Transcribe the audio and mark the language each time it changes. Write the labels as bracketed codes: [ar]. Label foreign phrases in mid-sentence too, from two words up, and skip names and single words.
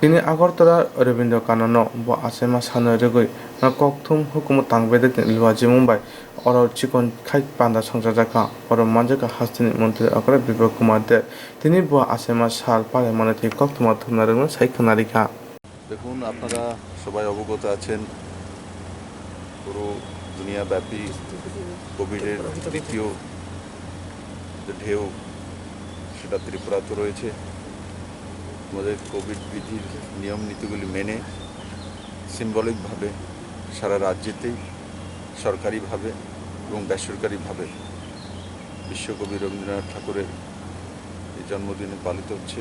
[trp] Tini Agartala Rabindra Kanano bo asema sano rwgui kokthum hukumu tangbedek ni lwaji Mumbai oro chikon khai panda songjajaka oro manjaka hastini mantri akara Biplop Kumar Dev tini bo asema sal pare manati kokthoma thumna rwgno saikhanarika. [bn] দেখুন আপনারা সবাই অবগত আছেন পুরো দুনিয়াব্যাপী কোভিডের দ্বিতীয় যে ঢেউ সেটা ত্রিপুরাতে রয়েছে। আমাদের কোভিড বিধির নিয়ম নীতিগুলি মেনে সিম্বলিকভাবে সারা রাজ্যেতেই সরকারিভাবে এবং বেসরকারিভাবে বিশ্বকবি রবীন্দ্রনাথ ঠাকুরের এই জন্মদিনে পালিত হচ্ছে।